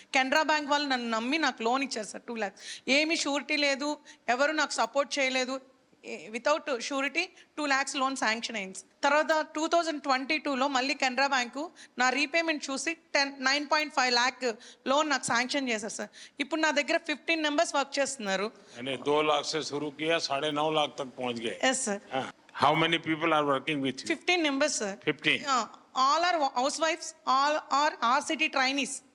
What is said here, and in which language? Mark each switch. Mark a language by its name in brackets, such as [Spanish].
[Telugu] Canara bank వాళ్ళు నన్ను నమ్మి నాకు లోన్ ఇచ్చారు సార్ 2 lakhs. ఏమీ షూరిటీ లేదు, ఎవరు నాకు సపోర్ట్ చేయలేదు. Without surety 2 lakhs loan sanction అయింది. తర్వాత 2022లో మళ్ళీ కెనరా బ్యాంకు నా రీపేమెంట్ చూసి 9.5 lakh లోన్ నాకు శాంక్షన్ చేశారు సార్. ఇప్పుడు నా దగ్గర 15 members వర్క్ చేస్తున్నారు. [Hindi] 2 लाख से शुरू किया, 9.5 लाख तक पहुंच गए. [English] Yes sir. How many people are working with you? 15 members sir. 15. All are housewives, all are RCT trainees.